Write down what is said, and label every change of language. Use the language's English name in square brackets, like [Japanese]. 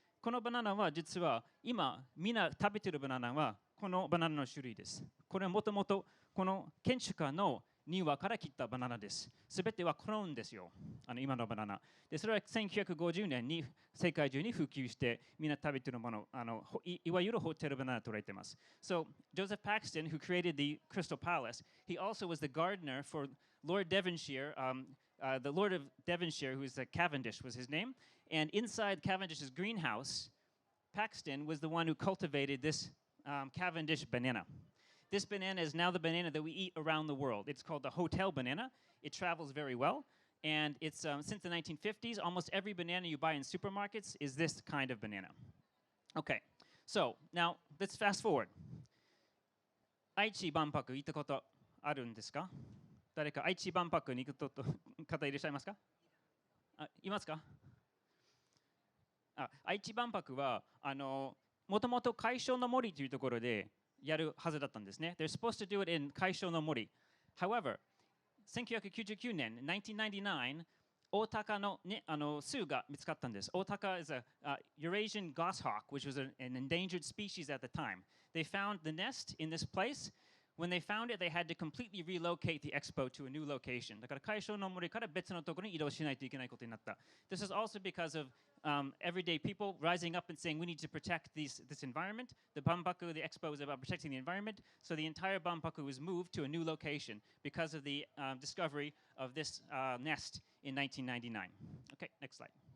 [Japanese] このバナナは実は今みんな食べているバナナはこのバナナの種類です。これはもともとこの建築家の 2羽から切ったバナナです。すべてはクローンですよ。今のバナナ。で、それは1950年に世界中に普及して、みんな食べているもの、いわゆるホテルバナナと言われています。 [English] So, Joseph Paxton, who created the Crystal Palace, he also was the gardener for Lord Devonshire, the Lord of Devonshire, who is Cavendish, was his name. And inside Cavendish's greenhouse, Paxton was the one who cultivated this Cavendish banana. This banana is now the banana that we eat around the world. It's called the hotel banana. It travels very well. And it's since the 1950s, almost every banana you buy in supermarkets is this kind of banana. Okay, so now let's fast forward. [Japanese] 愛知万博行ったことあるんですか？誰か愛知万博に行く方いらっしゃいますか？いますか？愛知万博はもともと海晶の森というところでやるはずだったんですね。 [English] They're supposed to do it in 海晶の森。 However, [Japanese] 1999年、1999、大鷹の、ね、巣が見つかったんです。 [English] 大鷹 is a Eurasian goshawk, which was an endangered species at the time. They found the nest in this place. When they found it, they had to completely relocate the expo to a new location. [Japanese] だから海晶の森から別のところに移動しないといけないことになった。 [English] This is also because of everyday people rising up and saying we need to protect this environment. The Banpaku, the expo is about protecting the environment. So the entire Banpaku was moved to a new location because of the discovery of this nest in 1999. Okay, next slide.